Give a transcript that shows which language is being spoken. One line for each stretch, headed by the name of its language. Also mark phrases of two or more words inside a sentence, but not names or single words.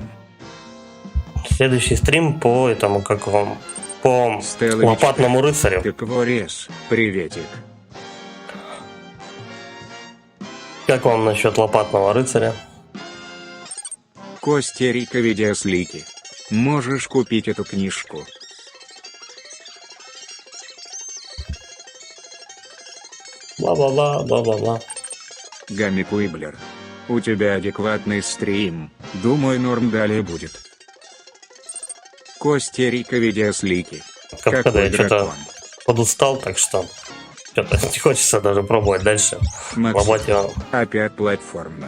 Russian: Следующий стрим по этому, как вам, по Стелла лопатному рыцарю. Тыкворез. Приветик. Как вам насчет лопатного рыцаря? Костерика видеослики. Можешь купить эту книжку. Бла-бла-бла, бла-бла-бла. Гамми Куиблер. У тебя адекватный стрим. Думаю, норм далее будет. Костерика видеослики. Когда Какой я что-то дракон. подустал, так что что-то не хочется даже пробовать дальше. Максим. Ломать его. Опять платформа.